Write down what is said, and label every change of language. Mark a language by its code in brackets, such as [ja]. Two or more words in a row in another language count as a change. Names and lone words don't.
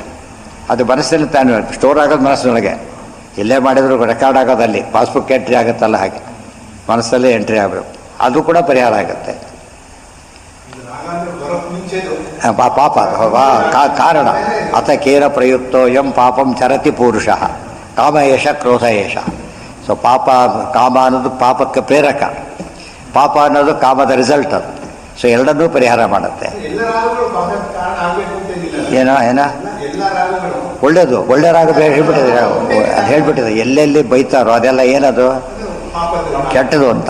[kn] ಅದು ಮನಸ್ಸಲ್ಲಿ ತಾನು ಸ್ಟೋರ್ ಆಗೋದು ಮನಸ್ಸಿನೊಳಗೆ. ಎಲ್ಲೇ ಮಾಡಿದ್ರು ರೆಕಾರ್ಡ್ ಆಗೋದಲ್ಲಿ [en] passbook entry [kn] ಆಗುತ್ತಲ್ಲ ಹಾಗೆ ಮನಸ್ಸಲ್ಲೇ ಎಂಟ್ರಿ ಆಗಬೇಕು. ಅದು ಕೂಡ ಪರಿಹಾರ ಆಗುತ್ತೆ. [sa] ಪಾಪ ಕಾರಣ ಅಥ ಕೇನ ಪ್ರಯುಕ್ತೋ ಎಂ ಪಾಪಂ ಚರತಿ ಪುರುಷ ಕಾಮ ಏಷ ಕ್ರೋಧ ಏಷ. [kn] ಸೊ ಪಾಪ, ಕಾಮ ಅನ್ನೋದು ಪಾಪಕ್ಕೆ ಪ್ರೇರಕ, ಪಾಪ ಅನ್ನೋದು ಕಾಮದ ರಿಸಲ್ಟ್. ಅದು ಸೊ ಎರಡನ್ನೂ ಪರಿಹಾರ ಮಾಡುತ್ತೆ. ಏನ ಒಳ್ಳೇದು, ಒಳ್ಳೆ ರಾಗ ಹೇಳ್ಬಿಟ್ಟಿದೆ. ಅದು ಹೇಳ್ಬಿಟ್ಟಿದೆ ಎಲ್ಲೆಲ್ಲಿ ಬೈತಾರೋ ಅದೆಲ್ಲ ಏನದು ಕೆಟ್ಟದು ಅಂತ.